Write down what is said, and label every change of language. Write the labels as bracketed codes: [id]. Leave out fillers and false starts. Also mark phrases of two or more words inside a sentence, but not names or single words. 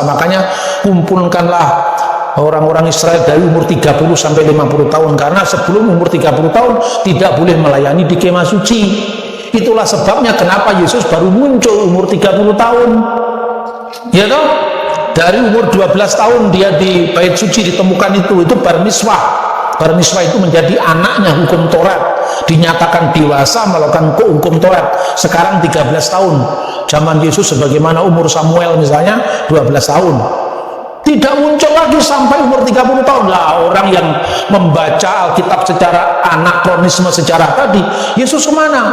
[id] Makanya kumpulkanlah orang-orang Israel dari umur 30 sampai 50 tahun, karena sebelum umur 30 tahun tidak boleh melayani di kemah suci. Itulah sebabnya kenapa Yesus baru muncul umur 30 tahun. Ya toh? Dari umur 12 tahun dia di Bait Suci ditemukan itu [he] בר מצווה. בר מצווה [id] itu menjadi anaknya hukum Taurat, dinyatakan dewasa melakukan hukum Taurat. Sekarang 13 tahun. Zaman Yesus sebagaimana umur Samuel misalnya 12 tahun. Tidak muncul lagi sampai umur 30 tahun. Lah, orang yang membaca Alkitab secara anakronisme sejarah tadi, Yesus kemana?